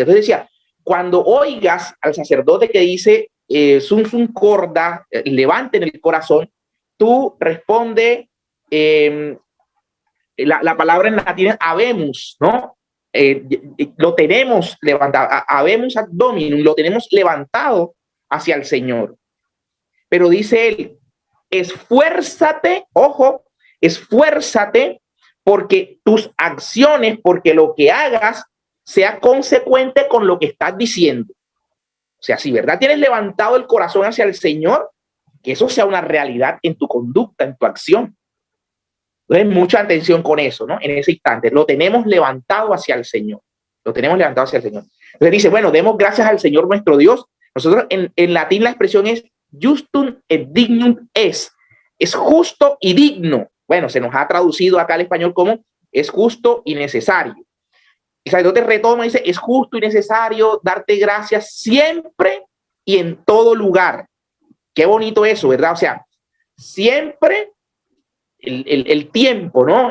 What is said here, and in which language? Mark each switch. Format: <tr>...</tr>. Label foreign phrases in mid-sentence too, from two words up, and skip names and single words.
<es>Entonces decía, cuando oigas al sacerdote que dice</es> <la>Sun Sun Corda,</la> <es>levanten el corazón, tú responde la palabra en latín es habemus, ¿no? Lo tenemos levantado,</es> <la>habemus ad dominum,</la> <es>lo tenemos levantado hacia el Señor. Pero dice él, esfuérzate, ojo, esfuérzate porque tus acciones, porque lo que hagas sea consecuente con lo que estás diciendo. O sea, si verdad tienes levantado el corazón hacia el Señor, que eso sea una realidad en tu conducta, en tu acción. Entonces, mucha atención con eso, ¿no? En ese instante, lo tenemos levantado hacia el Señor. Lo tenemos levantado hacia el Señor. Entonces dice, bueno, demos gracias al Señor nuestro Dios. Nosotros en latín la expresión es</es> <la>justum et dignum</la> <es>es justo y digno. Bueno, se nos ha traducido acá al español como es justo y necesario. El sacerdote retoma y dice, es justo y necesario darte gracias siempre y en todo lugar. Qué bonito eso, ¿verdad? O sea, siempre el tiempo, ¿no?</es>